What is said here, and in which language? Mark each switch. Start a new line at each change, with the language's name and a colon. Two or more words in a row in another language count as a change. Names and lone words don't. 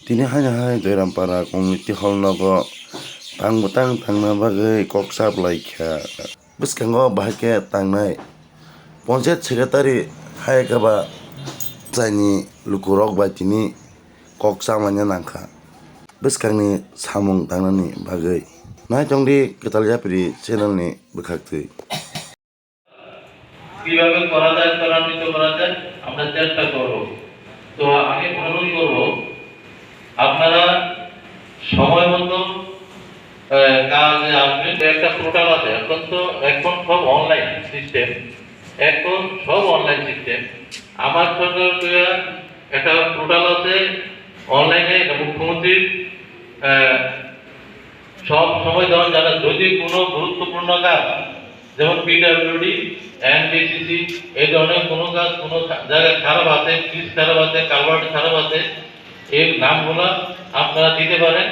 Kok Borok: Tini hanya hai doiram para
English: community hall
Kok Borok: nogo butang tangna bagui koksa blaikha biskango bahake tangnai
English: panchayat secretary
Kok Borok: hai kaba jaini lukurok bai tini koksa manya nangkha biskangni samung tangnani bagui nai tongdi ketalyapri channel ni bukhaktui
Bangla: কিভাবে করা যায় ত্বরান্বিত করা যায় আমরা চেষ্টা করব। তো আমি অনুরোধ করব আপনারা সময় মতো কাজে আসবেন। একটা পোর্টাল আছে, এখন সব
English: online system,
Bangla: আমার সরকার একটা পোর্টাল আছে অনলাইনে, মুখ্যমন্ত্রীর সব সময় দেওয়া যারা যদি কোনো গুরুত্বপূর্ণ কাজ যেমন পিডব্লিউডি এনডিসিসি এই ধরনের কোনো কাজ কোনো জায়গায় খারাপ আছে, ব্রিজ খারাপ আছে, কালভার্ট খারাপ আছে, এই নামগুলো আপনারা দিতে পারেন।